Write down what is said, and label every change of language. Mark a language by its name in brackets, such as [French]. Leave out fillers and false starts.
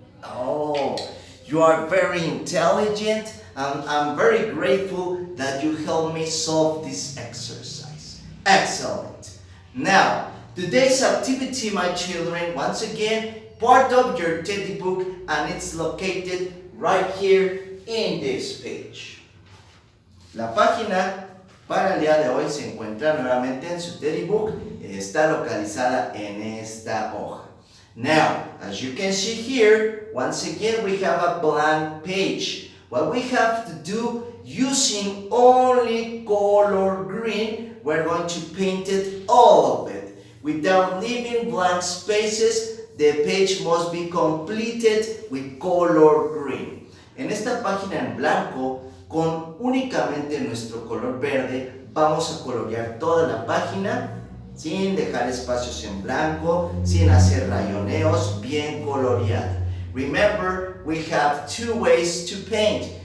[English] Oh, you are very intelligent, and I'm very grateful that you helped me solve this exercise. Excellent. Now, today's activity, my children, once again, part of your teddy book, and it's located right here in this page. [Spanish] La página para el día de hoy se encuentra nuevamente en su teddy book. Está localizada en esta hoja. [English] Now, as you can see here, once again we have a blank page. What we have to do, using only color green, we're going to paint it, all of it. Without leaving blank spaces, the page must be completed with color green. [Spanish] En esta página en blanco, con únicamente nuestro color verde, vamos a colorear toda la página sin dejar espacios en blanco, sin hacer rayoneos, bien coloreada. [English] Remember, we have two ways to paint.